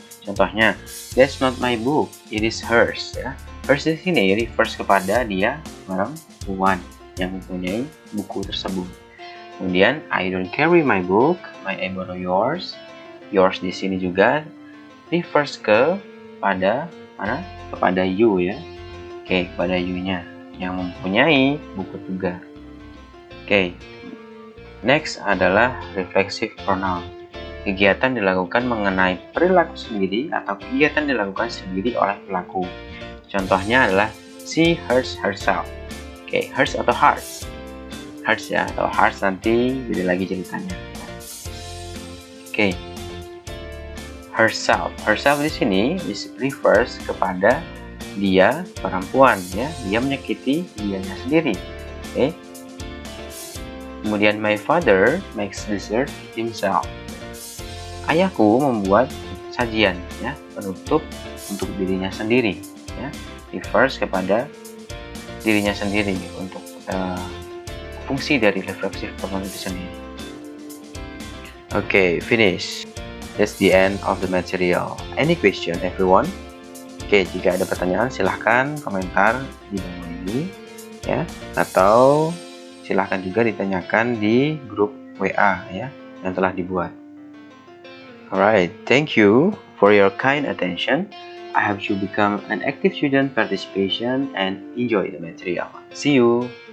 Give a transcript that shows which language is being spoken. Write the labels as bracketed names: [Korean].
[English] Contohnya, that's not my book, it is hers, ya. [Indonesian] Hers di sini refers kepada dia perempuan yang mempunyai buku tersebut. [English] Kemudian, I don't carry my book, I borrow yours. [Indonesian] Yours di sini juga refers kepada mana? Kepada you, ya. Oke, kepada you-nya yang mempunyai buku tugas. Oke. Next adalah reflexive pronoun. Kegiatan dilakukan mengenai perilaku sendiri atau kegiatan dilakukan sendiri oleh pelaku. Contohnya adalah [English] she hurts herself. [Indonesian] Oke, hurts atau hearts? Hearts, ya, atau hearts nanti beda lagi ceritanya. Oke. Herself. Herself di sini refers kepada dia perempuan, ya. Dia menyakiti dirinya sendiri. Oke. [English] Kemudian my father makes dessert himself. [Indonesian] Ayahku membuat sajian, ya, penutup untuk dirinya sendiri, ya. Refers kepada dirinya sendiri untuk fungsi dari reflexive pronoun itu sendiri. [English] Okay, finish. That's the end of the material. Any question, everyone? [Indonesian] Oke, jika ada pertanyaan silahkan komentar di bawah ini, ya, atau silahkan juga ditanyakan di grup WA, ya, yang telah dibuat. [English] Alright, thank you for your kind attention. I hope you become an active student participation and enjoy the material. See you.